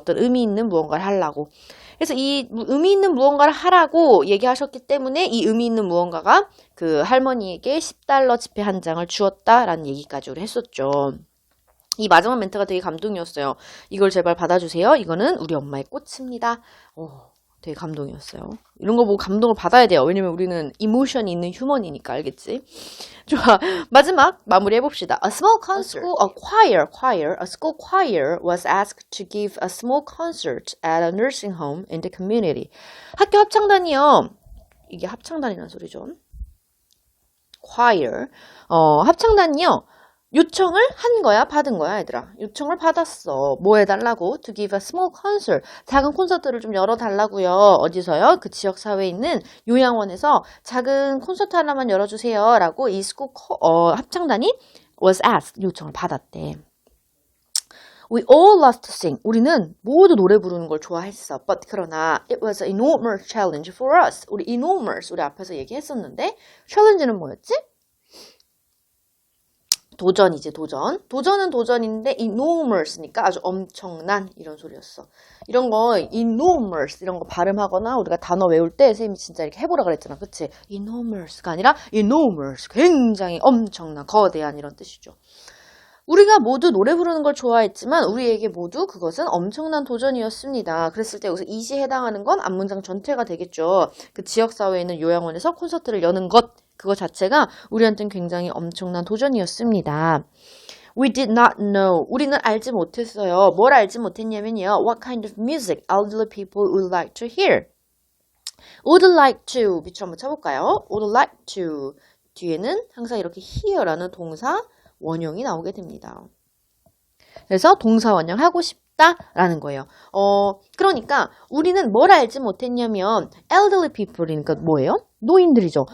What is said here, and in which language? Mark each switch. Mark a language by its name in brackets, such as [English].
[Korean] 어떤 의미 있는 무언가를 하려고. 그래서 이 의미 있는 무언가를 하라고 얘기하셨기 때문에 이 의미 있는 무언가가 그 할머니에게 10달러 지폐 한 장을 주었다라는 얘기까지 우리 했었죠. 이 마지막 멘트가 되게 감동이었어요. 이걸 제발 받아주세요. 이거는 우리 엄마의 꽃입니다. 되게 감동이었어요. 이런 거 보고 감동을 받아야 돼요. 왜냐면 우리는 이모션이 있는 휴먼이니까 알겠지? 좋아. 마지막 마무리 해봅시다. [English] A small concert, a school choir was asked to give a small concert at a nursing home in the community. [Korean] 학교 합창단이요. 이게 합창단이라는 소리죠. choir. 합창단이요. 요청을 한 거야, 받은 거야, 얘들아. 요청을 받았어. 뭐 해달라고? [English] To give a small concert. [Korean] 작은 콘서트를 좀 열어달라고요. 어디서요? 그 지역 사회에 있는 요양원에서 작은 콘서트 하나만 열어주세요. 라고 이 스쿨 합창단이 [English] was asked. [Korean] 요청을 받았대. [English] We all loved to sing. [Korean] 우리는 모두 노래 부르는 걸 좋아했어. [English] But [Korean] 그러나 [English] it was an enormous challenge for us. [Korean] 우리 enormous, 우리 앞에서 얘기했었는데 challenge는 뭐였지? 도전이지, 도전. 도전은 도전인데 enormous니까 아주 엄청난 이런 소리였어. 이런 거 enormous 이런 거 발음하거나 우리가 단어 외울 때 선생님이 진짜 이렇게 해보라 그랬잖아. 그치? enormous가 아니라 enormous. 굉장히 엄청난, 거대한 이런 뜻이죠. 우리가 모두 노래 부르는 걸 좋아했지만 우리에게 모두 그것은 엄청난 도전이었습니다. 그랬을 때 여기서 이시에 해당하는 건 앞문장 전체가 되겠죠. 그 지역사회에 있는 요양원에서 콘서트를 여는 것, 그거 자체가 우리한테는 굉장히 엄청난 도전이었습니다. [English] We did not know. [Korean] 우리는 알지 못했어요. 뭘 알지 못했냐면요. [English] What kind of music elderly people would like to hear. Would like to. [Korean] 밑줄 한번 쳐볼까요? [English] Would like to. [Korean] 뒤에는 항상 이렇게 hear라는 동사 원형이 나오게 됩니다. 그래서 동사 원형 하고 싶다라는 거예요. 그러니까 우리는 뭘 알지 못했냐면 elderly people이니까 뭐예요? 노인들이죠.